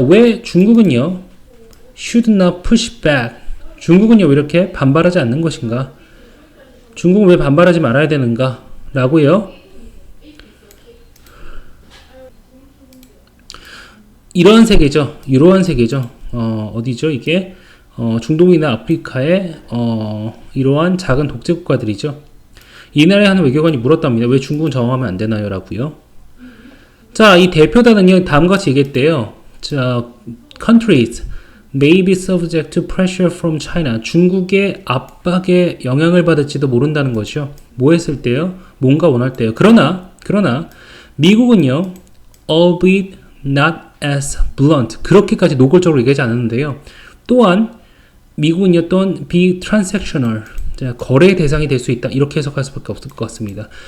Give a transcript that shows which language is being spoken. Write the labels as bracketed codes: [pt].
[ko] 왜 중국은요, [en] should not push back. [ko] 중국은요, 왜 이렇게 반발하지 않는 것인가? 중국은 왜 반발하지 말아야 되는가? 라고요. 이러한 세계죠. 어디죠, 이게? 중동이나 아프리카의, 이러한 작은 독재 국가들이죠. 이 나라에 하는 외교관이 물었답니다. 왜 중국은 저항하면 안 되나요? 라고요. 자, 이 대표단은요, 다음과 같이 얘기했대요. 자, [en] countries may be subject to pressure from China. [ko] 중국의 압박에 영향을 받을지도 모른다는 거죠. 뭐 했을 때요? 뭔가 원할 때요. 그러나 미국은요, [en] albeit not as blunt, [ko] 그렇게까지 노골적으로 얘기하지 않았는데요. 또한 미국은요, 또한 [en] be transactional, [ko] 거래 대상이 될 수 있다, 이렇게 해석할 수밖에 없을 것 같습니다.